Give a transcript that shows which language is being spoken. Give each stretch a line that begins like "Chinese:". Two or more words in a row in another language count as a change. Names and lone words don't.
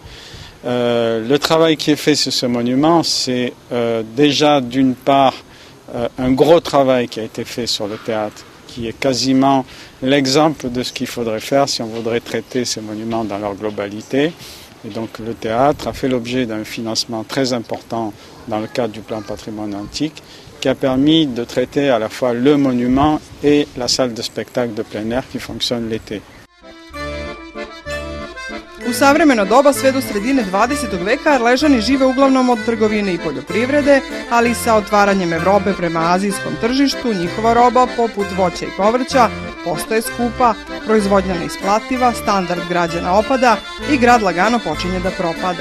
French: Le travail qui est fait sur ce monument, c'est déjà d'une part un gros travail qui a été fait sur le théâtre, qui est quasiment l'exemple de ce qu'il faudrait faire si on voudrait traiter ces monuments dans leur globalité. Et donc le théâtre a fait l'objet d'un financement très important dans le cadre du plan patrimoine antique, qui a permis de traiter à la fois le monument et la salle de spectacle de plein air qui fonctionne l'été.
Serbian: U savremeno doba sve do sredine 20. veka Arležani žive uglavnom od trgovine i poljoprivrede, ali sa otvaranjem Evrope prema azijskom tržištu njihova roba, poput voća i povrća, postaje skupa, proizvodnja neisplativa, standard građana opada i grad lagano počinje da propada.